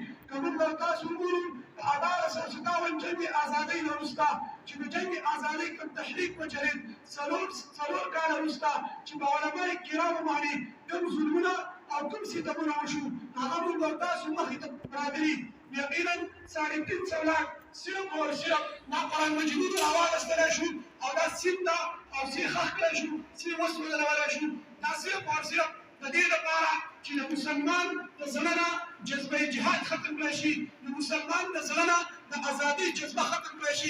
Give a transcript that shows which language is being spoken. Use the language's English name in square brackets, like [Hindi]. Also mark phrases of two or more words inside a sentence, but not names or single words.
[Pashto] که موږ او تاسو وګورو د 1857 جنګ ازادۍ نه وروسته چې د جنګ ازادۍ کوم تحریک وچلېد، څلور کاله وروسته چې په علماء کرامو باندې کوم ظلمونه او کوم ستمونه وشو، هغه موږ او تاسو مخې ته راغلي. یقینا 350 لاکھ [Urdu] صرف اور صرف [Pashto] دا قرآن مجید راواغستلی شو او دا سیند ته او سی خښ کړی شو، سی وسوځولی شو. دا [Urdu] صرف اور صرف [Pashto] د دې لپاره چې د مسلمان د زړه نه جذبه جهاد ختم کړی شي، د مسلمان د زړه نه د ازادۍ جذبه ختم کړی شي.